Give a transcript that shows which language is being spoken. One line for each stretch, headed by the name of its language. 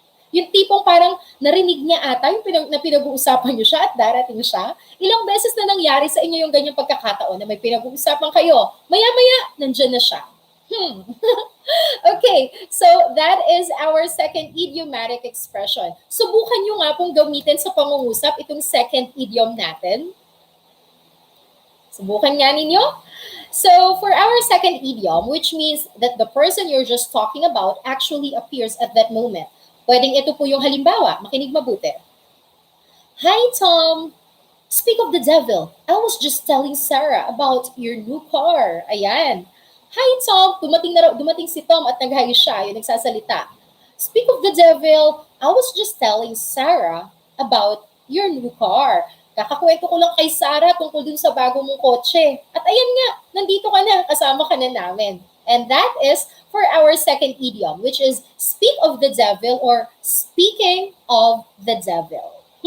Filipino: Yung tipong parang narinig niya ata yung pinag-uusapan niyo siya at darating siya. Ilang beses na nangyari sa inyo yung ganyang pagkakataon na may pinag-uusapan kayo. Maya-maya, nandyan na siya.
English: Okay, so that is our second idiomatic expression.
Filipino: Subukan nyo nga pong gamitin sa pangungusap itong second idiom natin. Subukan nga ninyo.
English: So for our second idiom, which means that the person you're just talking about actually appears at that moment.
Filipino: Pwedeng ito po yung halimbawa. Makinig mabuti. Hi, Tom.
English: Speak of the devil. I was just telling Sarah about your new car.
Filipino: Ayan. Hi, Tom. Dumating si Tom at nag-hi siya. Yung nagsasalita.
English: Speak of the devil. I was just telling Sarah about your new car.
Filipino: Kakakwento ko lang kay Sarah tungkol dun sa bago mong kotse. At ayan nga, nandito ka na, kasama ka na namin.
English: And that is for our second idiom, which is speak of the devil or speaking of the devil.